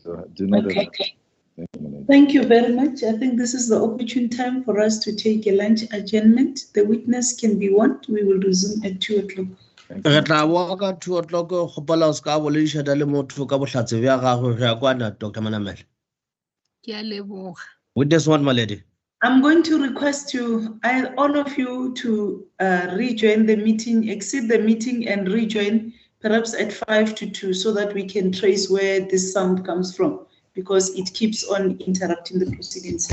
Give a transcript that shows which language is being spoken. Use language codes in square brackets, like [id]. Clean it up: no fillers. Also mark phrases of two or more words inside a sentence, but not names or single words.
[en] Do not have Thank you very much. I think this is the opportune time for us to take a lunch adjournment. The witness can be warned. We will resume at 2 o'clock. [nso] Re tla boa ka 2 o'clock go gopola o ska boledišana le motho ka bohlatse bja gago re ya kwana Dr. Manamela. ke a leboga. [en] Witness one, my lady. I'm going to request you, all of you, to rejoin the meeting, exit the meeting and rejoin perhaps at 5 to 2 so that we can trace where this sound comes from because it keeps on interrupting the proceedings.